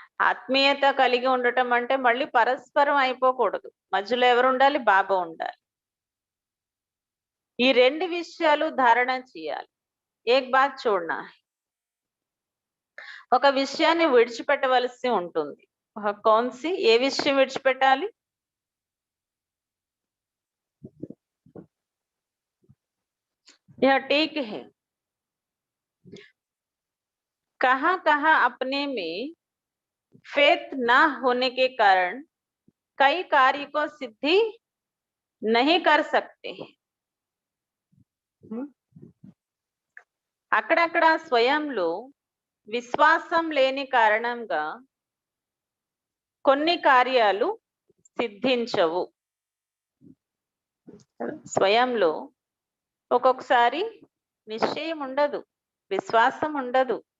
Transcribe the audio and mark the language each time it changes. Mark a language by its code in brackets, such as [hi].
[te] ఆత్మీయత కలిగి ఉండటం అంటే మళ్ళీ పరస్పరం అయిపోకూడదు, మధ్యలో ఎవరు ఉండాలి, బాబా ఉండాలి. ఈ రెండు విషయాలు ధారణ చేయాలి. [hi] ఏక్ బాత్ చూడనా, [te] ఒక విషయాన్ని విడిచిపెట్టవలసి ఉంటుంది. [hi] కౌన్సి, [te] ఏ విషయం విడిచిపెట్టాలి, [hi] यह ठीक है, कहाँ कहाँ अपने में फेथ ना होने के कारण कई कार्य को सिद्धि नहीं कर सकते हैं. [te] అక్కడక్కడ స్వయంలో విశ్వాసం లేని కారణంగా కొన్ని కార్యాలు సిద్ధించవు. స్వయంలో ఒక్కొక్కసారి నిశ్చయం ఉండదు, విశ్వాసం ఉండదు.